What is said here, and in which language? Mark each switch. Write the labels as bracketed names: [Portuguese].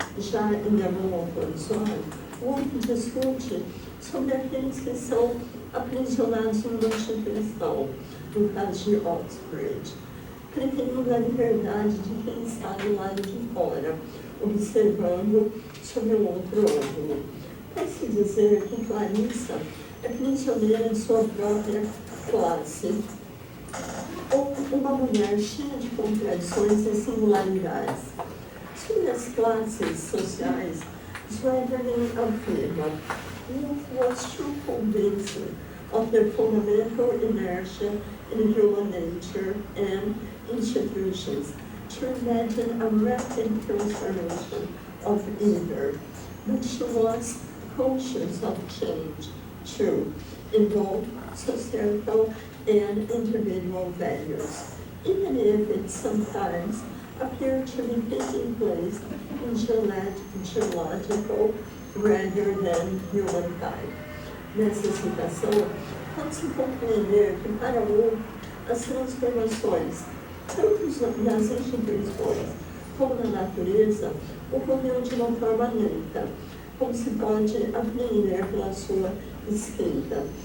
[Portuguese] Já em Amor ao Coração, Woolf discute sobre aqueles que são aprisionados em uma instituição, no caso de Oxbridge, preferindo a liberdade de quem está do lado de fora, observando sob um outro ângulo. Pode-se dizer que Clarissa é prisioneira de sua própria classe, ou uma mulher cheia de contradições e singularidades. Sobre as classes sociais, Sweberlin afirma: [English] Woolf was too convinced of the fundamental inertia in human nature and institutions to imagine a rapid transformation of either, but she was conscious of change, too, in both societal and individual values, even if it sometimes appeared to be taking place in geological rather than human time. [Portuguese] Nessa citação, pode-se compreender que para Woolf as transformações, tanto nas instituições como na natureza, ocorreram de uma forma lenta, como se pode apreender pela sua escrita.